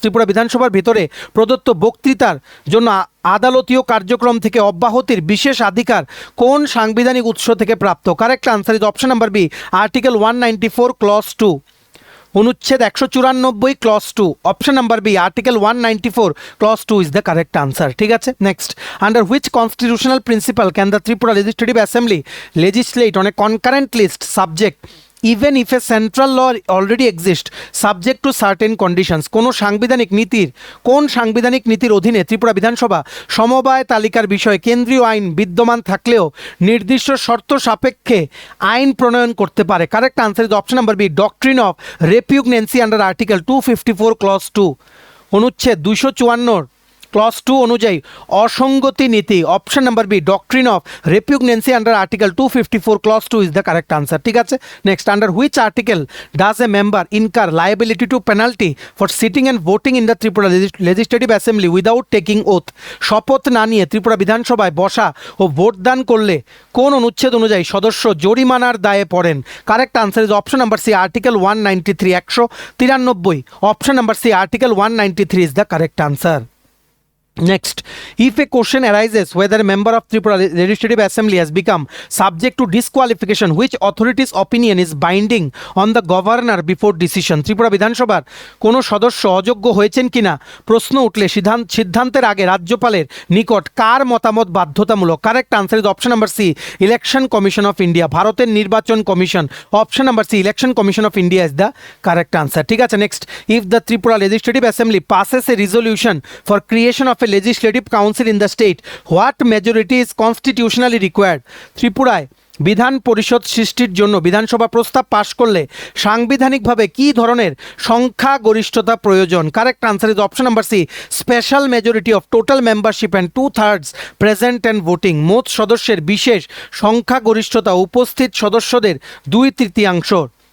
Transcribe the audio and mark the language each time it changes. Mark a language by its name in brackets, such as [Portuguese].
[Bangla] ত্রিপুরা বিধানসভার ভিতরে প্রদত্ত বক্তৃতার জন্য আদালতীয় কার্যক্রম থেকে অব্যাহতির বিশেষ অধিকার কোন সাংবিধানিক উৎস থেকে প্রাপ্ত? [English] correct answer is option number B article 194 clause 2, [Bangla] অনুচ্ছেদ 194 clause 2, [English] Option number B article 194 clause 2 is the correct answer. [Bangla] ঠিক আছে, [English] Next, under which constitutional principle can the Tripura legislative assembly legislate on a concurrent list subject even if a central law already exists subject to certain conditions? [Bangla] কোন সাংবিধানিক নীতির অধীনে ত্রিপুরা বিধানসভা সমবায় তালিকার বিষয়ে কেন্দ্রীয় আইন বিদ্যমান থাকলেও নির্দিষ্ট শর্ত সাপেক্ষে আইন প্রণয়ন করতে পারে? [English] correct answer is option number B doctrine of repugnancy under article 254 clause 2, [Bangla] অনুচ্ছেদ 254 ক্লস 2 অনুযায়ী অসঙ্গতি নীতি, [English] Option number B doctrine of repugnancy under article 254 clause 2 is the correct answer. [Bangla] ঠিক আছে, [English] Next, under which article does a member incur liability to penalty for sitting and voting in the Tripura legislative assembly without taking oath? [Bangla] শপথ না নিয়ে ত্রিপুরা বিধানসভায় বসা ও ভোটদান করলে কোন অনুচ্ছেদ অনুযায়ী সদস্য জরিমানার দায়ে পড়েন? [English] Correct answer is option number C article 193 193। Option number C article 193 is the correct answer. Next, if a question arises whether a member of Tripura Legislative Assembly has become subject to disqualification, which authority's opinion is binding on the governor before decision? [Bangla] Tripura বিধানসভার কোনো সদস্য অযোগ্য হয়েছেন কিনা প্রশ্ন উঠলে সিদ্ধান্তের আগে রাজ্যপালের নিকট কার মতামত বাধ্যতামূলক? [English] correct answer is option number C election commission of India, [Bangla] ভারতের নির্বাচন commission. [English] Option number C election commission of India is the correct answer. [Bangla] ঠিক আছে, [English] Next, if the Tripura legislative assembly passes a resolution for creation of a legislative council in the state, what majority is constitutionally required? [Bangla] ত্রিপুরায় বিধান পরিষদ সৃষ্টির জন্য বিধানসভা প্রস্তাব পাশ করলে সাংবিধানিকভাবে কী ধরনের সংখ্যাগরিষ্ঠতা প্রয়োজন? [English] Correct answer is option number C special majority of total membership and 2/3 present and voting. [Bangla] মোট সদস্যের বিশেষ সংখ্যাগরিষ্ঠতা উপস্থিত সদস্যদের 2/3।